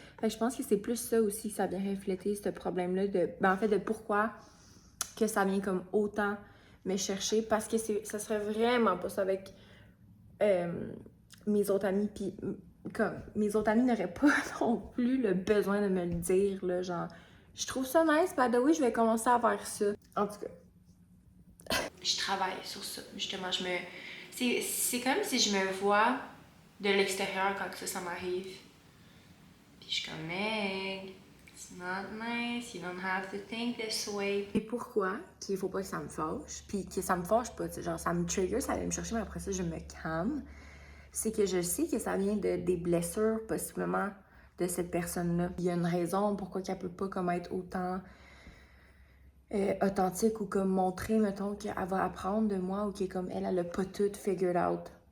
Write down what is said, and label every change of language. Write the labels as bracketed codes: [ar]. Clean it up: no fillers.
[fr] Fait que je pense que c'est plus ça aussi, ça vient refléter ce problème-là de, en fait, de pourquoi que ça vient comme autant me chercher, parce que ça serait vraiment pas ça avec mes autres amis, puis comme mes autres amis n'auraient pas non plus le besoin de me le dire, là, genre, je trouve ça nice, [en] by the way, [fr] je vais commencer à faire ça. En tout cas. Je travaille sur ça, justement, c'est comme si je me vois de l'extérieur quand ça m'arrive. Puis je suis comme, [en] Meg, it's not nice, you don't have to think this way. [fr] Et pourquoi qu'il faut pas que ça me fâche, puis que ça me fâche pas, genre ça me trigger, ça vient me chercher, mais après ça, je me calme. C'est que je sais que ça vient des blessures, possiblement, de cette personne-là. Il y a une raison pourquoi qu'elle peut pas comme être autant authentique ou comme montrer, mettons, qu'elle va apprendre de moi ou qu'elle comme elle a pas tout figured out.